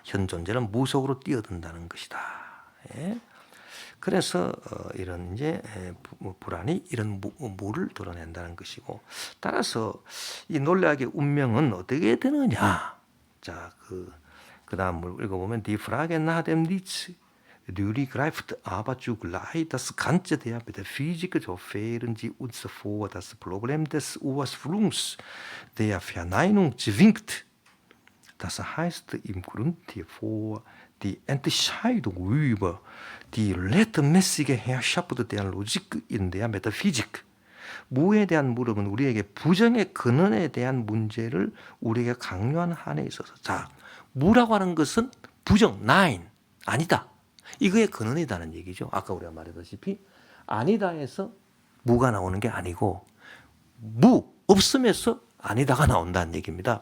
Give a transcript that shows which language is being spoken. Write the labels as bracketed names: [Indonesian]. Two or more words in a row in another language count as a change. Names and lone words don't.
[Korean] 현 존재는 무속으로 뛰어든다는 것이다. 예. 그래서 이런 이제 불안이 이런 무를 드러낸다는 것이고 따라서 이 논리학의 운명은 어떻게 되느냐? 자, 그다음 물 읽어보면 [German] Die Frage nach dem Nichts, die greift aber zugleich das Ganze der Metaphysik, so führen sie uns vor das Problem des Ursprungs der Verneinung zwingt. Das heißt im Grunde vor die Entscheidung über die rechtmäßige Herrschaft der Logik in der Metaphysik. [Korean] 무에 대한 물음은 우리에게 부정의 근원에 대한 문제를 우리에게 강요하는 한에 있어서 자, 무라고 하는 것은 부정, 나인, 아니다. 이거의 근원이다는 얘기죠. 아까 우리가 말했다시피 아니다에서 무가 나오는 게 아니고 없음에서 아니다가 나온다는 얘기입니다.